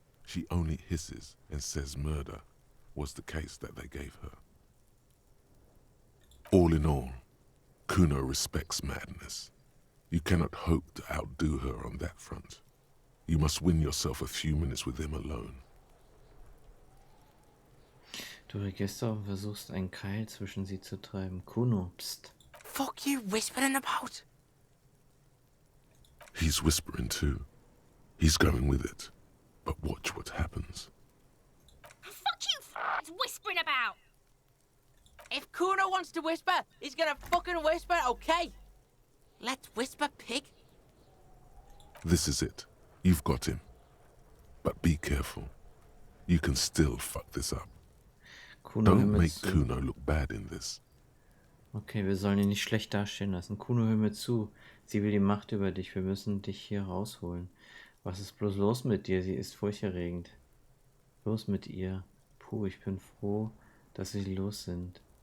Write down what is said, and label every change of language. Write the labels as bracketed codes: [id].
[en] She only hisses and says murder was the case that they gave her. All in all, Kuno respects madness. You cannot hope to outdo her on that front. You must win yourself a few minutes with him alone. [de] Du regierst und versuchst einen Keil zwischen sie zu treiben. [en] Kuno, pst. Fuck you whispering about? He's whispering too. He's going with it. But watch what happens. Fuck you whispering about! If Kuno wants to whisper, he's gonna fucking whisper, okay? Let's whisper, pig. This is it. You've got him. But be careful. You can still fuck this up. Kuno, Don't make Kuno look bad in this. [de] Okay, wir sollen ihn nicht schlecht dastehen lassen. Kuno, hör mir zu. Sie will die Macht über dich. Wir müssen dich hier rausholen. Was ist bloß los mit dir? Sie ist furchterregend. Los mit ihr. Puh, ich bin froh, dass sie los sind.